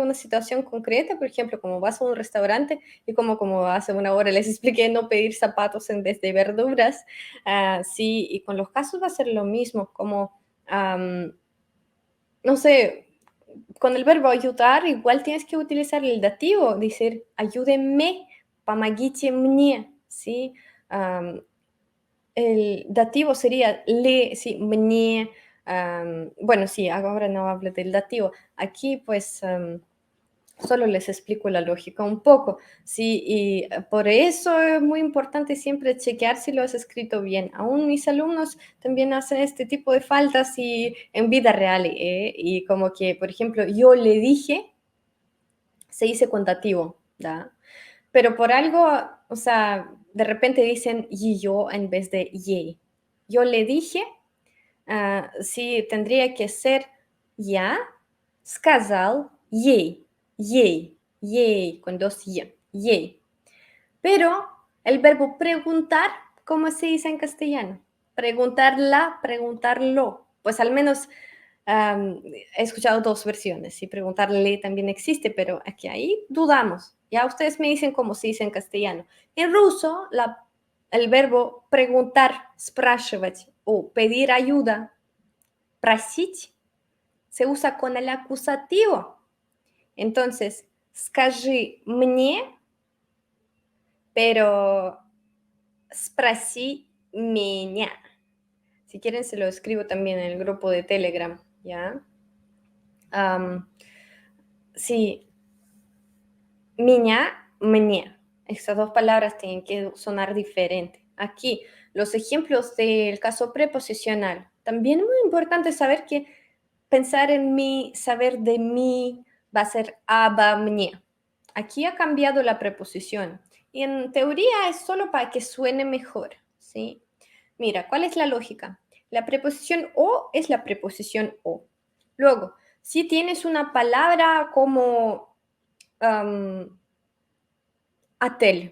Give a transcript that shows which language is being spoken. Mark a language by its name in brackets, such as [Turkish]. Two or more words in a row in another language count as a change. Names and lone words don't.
[Spanish] una situación concreta, por ejemplo, como vas a un restaurante y como hace una hora les expliqué no pedir zapatos en vez de verduras, sí, y con los casos va a ser lo mismo, como, no sé, con el verbo ayudar igual tienes que utilizar el dativo, decir ayúdenme, [Russian] помогите мне, [Spanish] ¿sí? Am, el dativo sería le, sí, мне. Bueno, sí, ahora no hablo del dativo. Aquí, pues, solo les explico la lógica un poco. Sí, y por eso es muy importante siempre chequear si lo has escrito bien. Aún mis alumnos también hacen este tipo de faltas y en vida real. Y como que, por ejemplo, yo le dije, se dice con dativo, ¿da? Pero por algo, o sea, de repente dicen y yo en vez de ye. Yo le dije, sí, tendría que ser [Russian] я сказал ей, [Spanish] con dos y, ей. Pero el verbo preguntar, ¿cómo se dice en castellano? Preguntarla, preguntarlo. Pues al menos he escuchado dos versiones y preguntarle también existe, pero aquí ahí dudamos. Ya ustedes me dicen cómo se dice en castellano. En ruso, el verbo preguntar, спрашивать o pedir ayuda, просить, se usa con el acusativo. Entonces, [Russian] скажи мне, pero спроси меня. [Spanish] Si quieren, se lo escribo también en el grupo de Telegram, ¿ya? Sí, [Russian] меня, мне. [Spanish] Estas dos palabras tienen que sonar diferente. Aquí, los ejemplos del caso preposicional. También es muy importante saber que pensar en mí, saber de mí, va a ser [Russian] обо мне. [Spanish] Aquí ha cambiado la preposición. Y en teoría es solo para que suene mejor, ¿sí? Mira, ¿cuál es la lógica? La preposición o es la preposición o. Luego, si tienes una palabra como atel.